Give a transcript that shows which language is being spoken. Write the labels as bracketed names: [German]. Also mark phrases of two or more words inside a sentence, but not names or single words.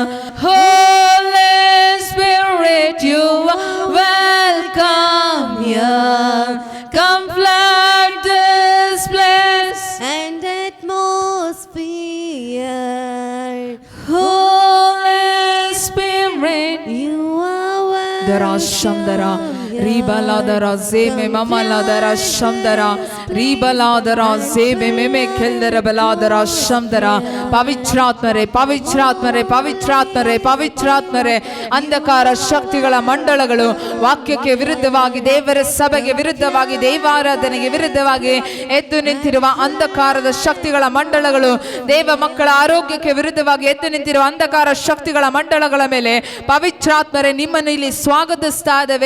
[English] Holy Spirit, you are welcome here. Come flood this place And atmosphere. Holy Spirit, You are Dara Shamdara Ribaladara Zeme Mamaladara Shamdara Ribaladara Zeme Meme Keldara Baladara Shamdara. [Kannada] ಪವಿತ್ರಾತ್ಮರೇ, ಪವಿತ್ರಾತ್ಮರೇ, ಪವಿತ್ರಾತ್ಮರೇ, ಪವಿತ್ರಾತ್ಮರೇ, ಅಂಧಕಾರ ಶಕ್ತಿಗಳ ಮಂಡಳಗಳು ವಾಕ್ಯಕ್ಕೆ ವಿರುದ್ಧವಾಗಿ, ದೇವರ ಸಭೆಗೆ ವಿರುದ್ಧವಾಗಿ, ದೈವಾರಾಧನೆಗೆ ವಿರುದ್ಧವಾಗಿ ಎದ್ದು ನಿಂತಿರುವ ಅಂಧಕಾರದ ಶಕ್ತಿಗಳ ಮಂಡಳಗಳು, ದೇವ ಮಕ್ಕಳ ಆರೋಗ್ಯಕ್ಕೆ ವಿರುದ್ಧವಾಗಿ ಎದ್ದು ನಿಂತಿರುವ ಅಂಧಕಾರ ಶಕ್ತಿಗಳ ಮಂಡಳಗಳ ಮೇಲೆ ಪವಿತ್ರಾತ್ಮರೇ ನಿಮ್ಮನ್ನು ಇಲ್ಲಿ ಸ್ವಾಗತಿಸ್ತಾ ಇದ್ದೇವೆ.